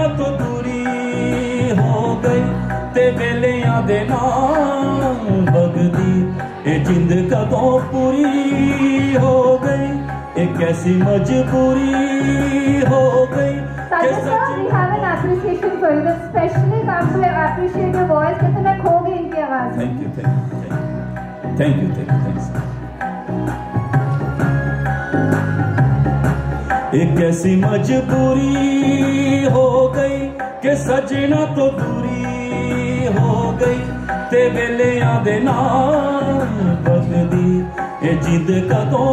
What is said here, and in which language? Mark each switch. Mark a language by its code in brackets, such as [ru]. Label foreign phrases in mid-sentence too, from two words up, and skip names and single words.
[pa] ਤੋਂ ਦੂਰੀ ਹੋ ਗਈ ਤੇ ਵੇਲੀਆਂ ਦੇ ਨਾਮ ਬਗਦੀ ਏ ਜਿੰਦ ਕਦੋਂ ਪੂਰੀ ਹੋ ਗਈ ਇੱਕ ਐਸੀ ਮਜਬੂਰੀ ਹੋ ਗਈ ਕਿ [en] Sir, we have an appreciation for you. This especially comes to appreciate your voice. [hi] कितने मैं खो गई इनकी आवाज में. [en] Thank you. Thanks. [pa] ਇੱਕ ਐਸੀ ਮਜਬੂਰੀ ਹੋ ਗਈ ਕਿ ਸਜਣਾ ਤੋਂ ਦੂਰੀ ਹੋ ਗਈ ਤੇ ਵੇਲੀਆਂ ਦੇ ਨਾਮ ਬਗਦੀ ਏ ਜਿੰਦ ਕਦੋਂ